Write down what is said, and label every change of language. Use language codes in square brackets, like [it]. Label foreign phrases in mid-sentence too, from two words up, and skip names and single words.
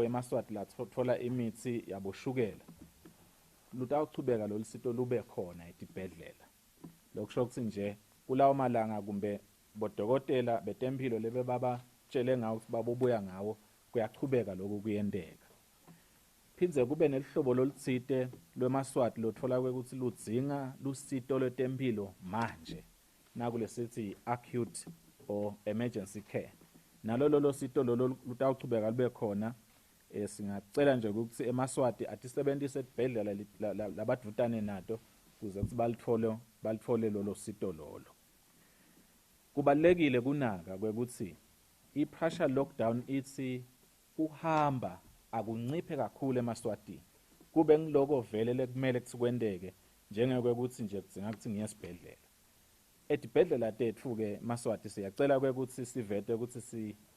[ss] emaswati latfola imitsi yaboshukela lutawuchubeka lolusito lube khona etibhedlela lokusho ukuthi nje kulawo malanga kumbe bodokotela betempilo lebe babatshele ngawo ukuthi babobuya ngawo kuyachubeka lokhu kuyenteka phindze kube nelihlobo lolutsite lwemaswati lotfola kwekuthi ludzinga lusito lwetempilo manje nakulesithi [en] acute or emergency care [ss] nalo lolo sito lolo lutawuchubeka lube khona singacela nje ukuthi emaswati atisebentise etibhedlela labadvutane nato kuze ukuthi balithole lolo sito lolo kubalekile kunaka kwekuthi i- [en] partial lockdown [ss] ithi uhamba akunciphe kakhulu emaswatini kube ngiloko vele lekumele kusikwendeke njengekwekuthi nje kudzinga ukuthi ngiye esibhedlela etibhedlela tethu ke maswati siyacela kwekuthi sivete ukuthi